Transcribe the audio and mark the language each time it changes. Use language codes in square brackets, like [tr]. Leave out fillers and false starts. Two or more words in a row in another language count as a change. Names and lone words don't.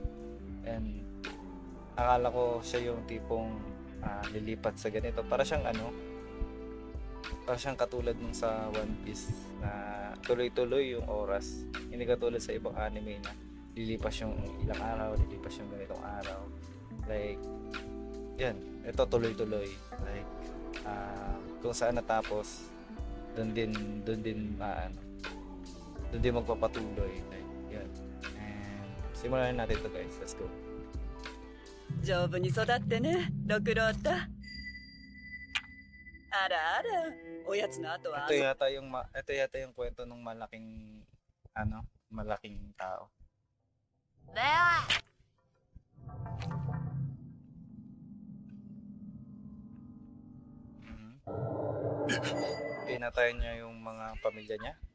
[tl] And akala ko siya yung tipong lilipat sa ganito, para siyang katulad nung sa One Piece na tuloy-tuloy yung oras, hindi katulad sa ibang anime na lilipas yung ilang araw, lilipas yung ganitong araw. Like yan, ito tuloy-tuloy, like kung saan natapos doon din magpapatuloy, like yan. And simulan natin to guys, [en] let's go. [ja] 丈夫に育ってね、ご苦労と。あらあら、おやつの後は [tl] ito yata yung kwento ng malaking tao. Pinatay niya yung mga pamilya niya.